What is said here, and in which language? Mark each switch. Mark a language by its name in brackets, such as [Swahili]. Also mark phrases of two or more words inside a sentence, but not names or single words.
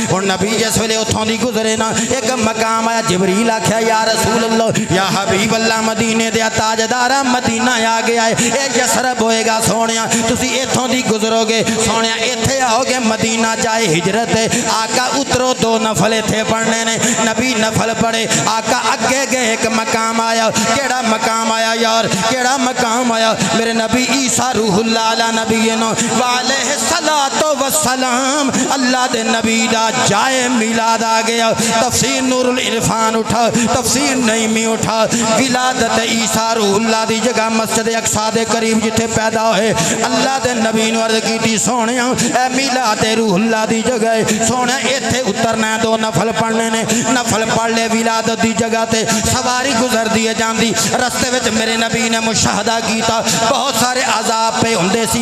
[Punjabi] ہن نبی جس ویلے اتھوں دی گزرے نا ایک مقام آیا جبریل آکھیا [Arabic] يا رسول الله يا حبيب الله [Punjabi] مدینے دے تاجدارا مدینہ آ گیا ہے یہ یثرب ہوئیگا سوہنیا تسی ایتھوں دی گزروگے سوہنیا ایتھے آؤگے مدینہ جائے ہجرت ہے. آقا اترو دو نفل ایتھے پڑھنے نے نبی نفل پڑھے آقا اگے گئے ایک مقام آیا. کیہڑا مقام آیا یار کیہڑا مقام آیا میرے نبی عیسیٰ روح اللہ [Arabic] على نبينا وعليه الصلاة والسلام [Punjabi] اللہ دے نبی دا جائے میلاد آ گیا. تفسیر نور العرفان اٹھا، تفسیر نعیمی اٹھا. ولادت عیسیٰ روح اللہ دی جگہ مسجد اقصیٰ دے قریب جتھے پیدا ہوئے اللہ دے نبی نے عرض کی سوہنے اے میلاد روح اللہ دی جگہ سوہنے ایتھے اترنا دو نفل پڑھنے نے. نفل پڑھ لے ولادت دی جگہ تے سواری گزردی ہے جاندی رستے وچ میرے نبی نے مشاہدہ کیتا بہت سارے عذاب پے ہندے سی.